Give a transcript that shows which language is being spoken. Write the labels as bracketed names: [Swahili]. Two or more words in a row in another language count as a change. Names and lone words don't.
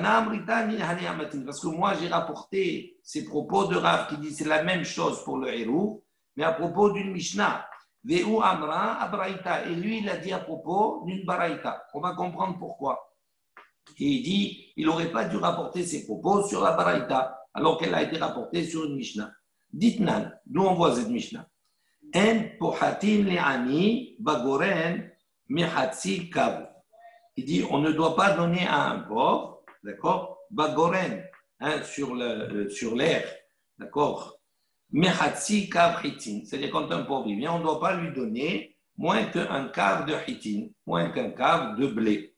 [French] Parce que moi j'ai rapporté ces propos de Rav qui dit c'est la même chose pour le Hérouv, mais à propos d'une Mishnah. [Aramaic] ואמרה אברייתא. [French] Et lui, il a dit à propos d'une Baraïta. On va comprendre pourquoi. Et il dit, il n'aurait pas dû rapporter ses propos sur la Baraïta, alors qu'elle a été rapportée sur une Mishnah. Dites-nous, d'où on voit cette Mishnah? [Hebrew] אין פוחתין לעני בגורן מחצי קב. [French] Il dit, on ne doit pas donner à un pauvre, d'accord, bagoren, sur l'air, d'accord, [Hebrew] מחצי קב חיטין. [French] C'est-à-dire, quand un pauvre vient, on ne doit pas lui donner moins qu'un quart de hitin, moins qu'un quart de blé.